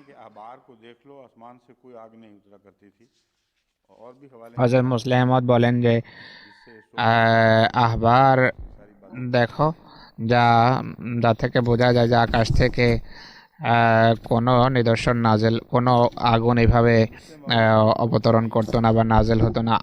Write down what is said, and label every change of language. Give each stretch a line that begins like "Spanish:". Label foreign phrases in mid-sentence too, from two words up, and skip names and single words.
Urdu: کہ احبار کو دیکھ لو، آسمان سے کوئی آگ نہیں اترا کرتی تھی، اور بھی حوالے
Bangla: হযরত মুসলিম মওউদ বলেন যে আহবার দেখো যা থেকে বোঝা যায় যে আকাশ থেকে কোনো নিদর্শন নাজেল, কোনো আগুন এইভাবে অবতরণ করতো না বা নাজেল হতো না।